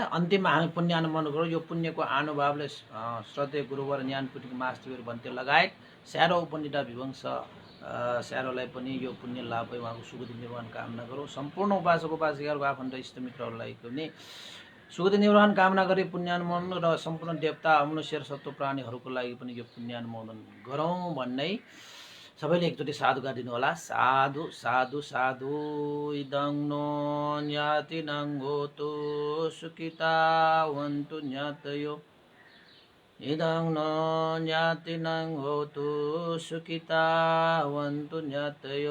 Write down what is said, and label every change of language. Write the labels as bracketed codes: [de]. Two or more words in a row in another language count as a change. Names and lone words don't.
[ne] अन्तिममा हामी पुण्य अनुमोदन गरौँ। यो पुण्यको आनुभावले श्रद्धेय गुरुवर ज्ञानपुटिको मास्टर भन्ते लगायत स्यारो पण्डित विवंश स्यारोलाई पनि यो पुण्य लाभ भई उहाँको सुगति निर्माण कामना गरौँ। सम्पूर्ण उपासक उपासिकाहरूको आफन्त इष्टमित्रहरूलाई पनि सुगति निर्माण कामना गरी पुण्यानुमोदन र सम्पूर्ण देवता मनुष्य र सत्व प्राणीहरूको लागि पनि यो पुण्यानुमोदन गरौँ भन्दै सबैले एकचोटि साधु गरिदिनु होला। साधु साधु साधु। [pi] इदं नो ज्ञातिनं होतु सुखिता वन्तु ज्ञातयो। इदं नो ज्ञातिनं होतु सुखिता वन्तु ज्ञातयो।